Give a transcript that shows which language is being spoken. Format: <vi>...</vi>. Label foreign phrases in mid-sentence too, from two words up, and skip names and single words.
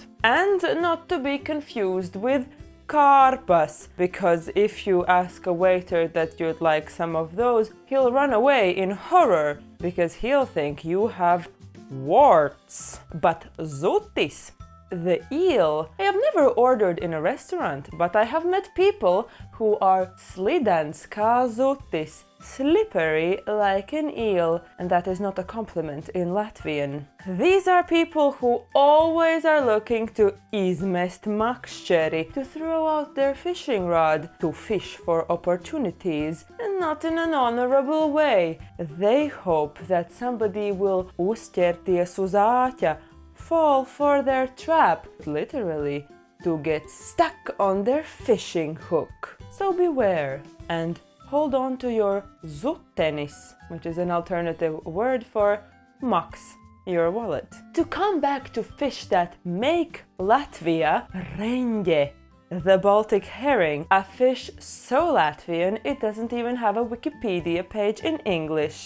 <en>And not to be confused with karpas, because if you ask a waiter that you'd like some of those, he'll run away in horror, because he'll think you have warts. But zutis, the eel, I have never ordered in a restaurant, but I have met people who are</en> <lv>slidens kā zutis,</lv> <en>slippery like an eel, and that is not a compliment in Latvian. These are people who always are looking to</en> <lv>izmest makšķeri,</lv> <en>to throw out their fishing rod, to fish for opportunities, and not in an honorable way. They hope that somebody will</en> <lv>uzķerties uz āķa,</lv> <en>fall for their trap, literally, to get stuck on their fishing hook. So beware and hold on to your zutenis, which is an alternative word for maks, your wallet. To come back to fish that make Latvia, Renge the Baltic herring, a fish so Latvian it doesn't even have a Wikipedia page in English.</en>